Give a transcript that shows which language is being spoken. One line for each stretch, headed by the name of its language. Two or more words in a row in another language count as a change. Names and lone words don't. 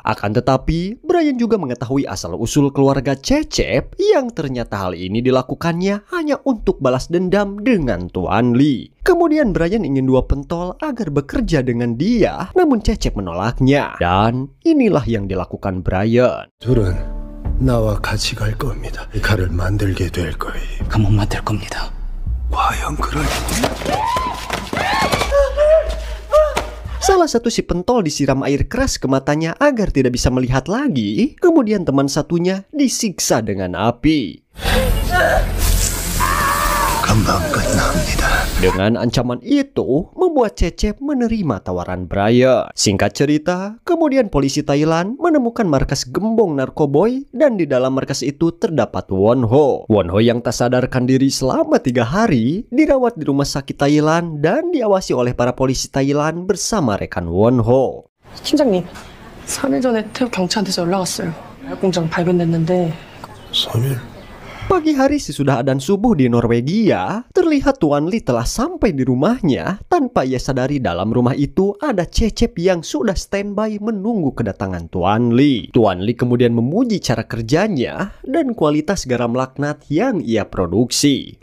Indonesian: Akan tetapi, Brian juga mengetahui asal-usul keluarga Cecep yang ternyata hal ini dilakukannya hanya untuk balas dendam dengan Tuan Lee. Kemudian Brian ingin dua pentol agar bekerja dengan dia, namun Cecep menolaknya. Dan inilah yang dilakukan Brian.
Korean: 둘은 나와 같이 갈 겁니다. 이 칼을 만들게 될 거예요. 감옥 만들 겁니다. 과연 그럴
Indonesian: Salah satu si pentol disiram air keras ke matanya agar tidak bisa melihat lagi. Kemudian teman satunya disiksa dengan api.
Korean: 금방 끝납니다.
Indonesian: Dengan ancaman itu, membuat Cecep menerima tawaran Brian. Singkat cerita, kemudian polisi Thailand menemukan markas gembong narkoboy dan di dalam markas itu terdapat Won-ho. Won-ho yang tak sadarkan diri selama 3 hari dirawat di rumah sakit Thailand dan diawasi oleh para polisi Thailand bersama rekan Won-ho.
Korean: 팀장님, 3일 전에 태국 경찰한테서 연락 왔어요. 마약 공장 발견됐는데 3일?
Indonesian: Pagi hari sesudah adzan subuh di Norwegia, terlihat Tuan Lee telah sampai di rumahnya tanpa ia sadari dalam rumah itu ada Cecep yang sudah standby menunggu kedatangan Tuan Lee. Tuan Lee kemudian memuji cara kerjanya dan kualitas garam laknat yang ia produksi.